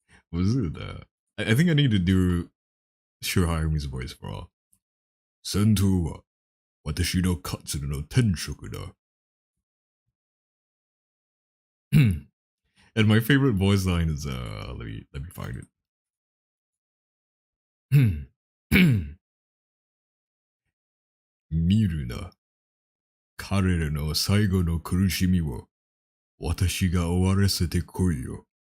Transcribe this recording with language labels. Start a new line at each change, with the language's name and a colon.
English: Was it I think I need to do Shirahimi's voice for all.
Japanese: 戦闘は私の活路の天職だ.
English: And my favorite voice line is let me find it.
Japanese: 見るな。彼らの最後の苦しみを私が終わらせてこいよ.